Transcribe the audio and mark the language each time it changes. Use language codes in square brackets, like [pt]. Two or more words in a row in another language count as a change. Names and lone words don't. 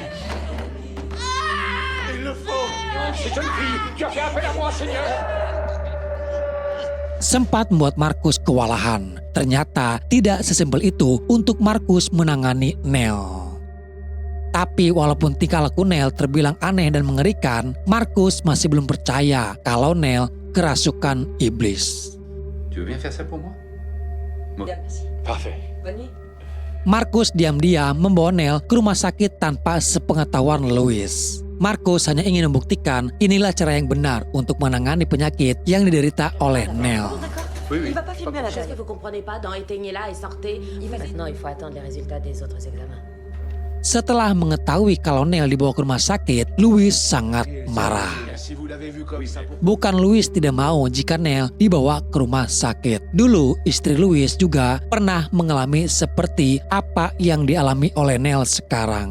[id] Sempat membuat Markus kewalahan. Ternyata tidak sesimpel itu untuk Markus menangani Neil. Tapi walaupun tingkah laku Neil terbilang aneh dan mengerikan, Markus masih belum percaya kalau Neil kerasukan iblis. [fr] Tu veux bien faire ça pour moi? Parfait. [id] Markus diam-diam membawa Neil ke rumah sakit tanpa sepengetahuan Louis. Markus hanya ingin membuktikan inilah cara yang benar untuk menangani penyakit yang diderita oleh Neil. [fr] Oui. Il va pas filmer à la chose que vous comprenez pas dans éteignez-la et sortez. Maintenant, il faut attendre les résultats des autres examens. [id] Setelah mengetahui kalau Neil dibawa ke rumah sakit, Louis sangat marah. Bukan Louis tidak mau jika Neil dibawa ke rumah sakit. Dulu istri Louis juga pernah mengalami seperti apa yang dialami oleh Neil sekarang.